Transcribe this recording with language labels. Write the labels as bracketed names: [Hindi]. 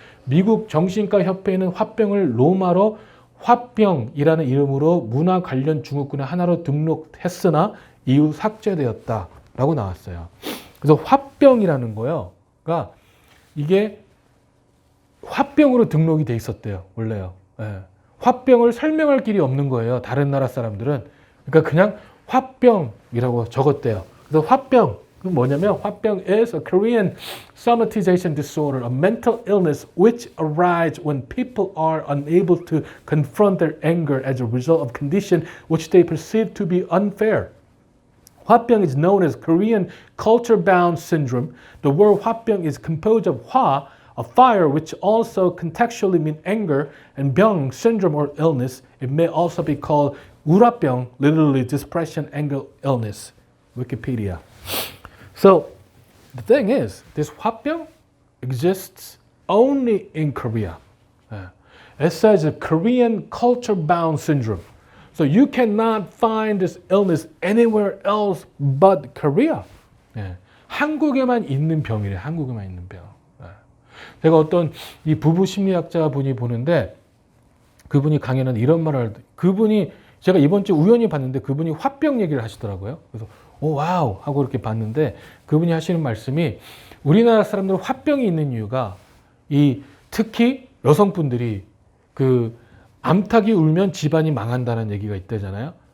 [Korean] 미국 정신과 협회는 화병을 로마로 화병이라는 이름으로 문화 관련 증후군의 하나로 등록했으나 이후 삭제되었다 라고 나왔어요. 그래서 화병이라는 거가 이게 화병으로 등록이 돼 있었대요. 원래요. 예. 화병을 설명할 길이 없는 거예요. 다른 나라 사람들은. 그러니까 그냥 화병이라고 적었대요. 그래서 화병, 뭐냐면 [English] 화병 is a Korean somatization disorder, a mental illness which arises when people are unable to confront their anger as a result of condition which they perceive to be unfair. 화병 is known as Korean culture-bound syndrome. The word 화병 is composed of 화, a fire, which also contextually means anger, and 병, syndrome or illness. It may also be called 우라병, literally depression, anger, illness. Wikipedia. So the thing is, this 화병 exists only in Korea. It says a Korean culture-bound syndrome. So you cannot find this illness anywhere else but Korea. [Korean] 한국에만 있는 병이래. 한국에만 있는 병. 제가 어떤 이 부부 심리학자 분이 보는데 그분이 강연은 이런 말을 그분이 제가 이번 주 우연히 봤는데 그분이 화병 얘기를 하시더라고요. 그래서 오 와우 하고 이렇게 봤는데 그분이 하시는 말씀이 우리나라 사람들은 화병이 있는 이유가 이 특히 여성분들이 그 암탉이 울면 집안이 망한다는 얘기가 있다잖아요.